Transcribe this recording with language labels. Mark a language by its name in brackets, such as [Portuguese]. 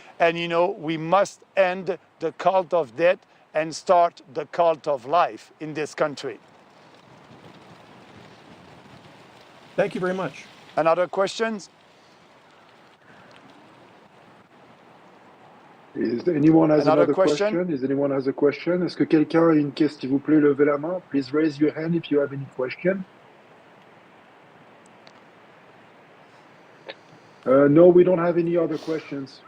[English] And, you know, we must end the cult of death and start the cult of life in this country. Thank you very much. Another questions? Is anyone has Another another question? Is anyone has a question? [French] Est-ce que quelqu'un a une question? S'il vous plaît, levez la main. [English] Please raise your hand if you have any question. No, we don't have any other questions.